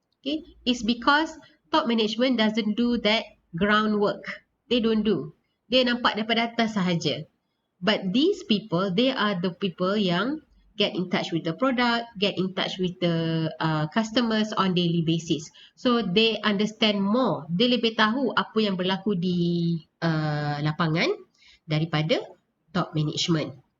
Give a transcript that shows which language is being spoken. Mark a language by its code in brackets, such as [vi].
[en] Okay, it's because top management doesn't do that groundwork. They don't do. [ms] Dia nampak daripada atas sahaja. [en] But these people, they are the people yang get in touch with the product, get in touch with the customers on daily basis. So they understand more. [ms] Dia lebih tahu apa yang berlaku di lapangan daripada top management.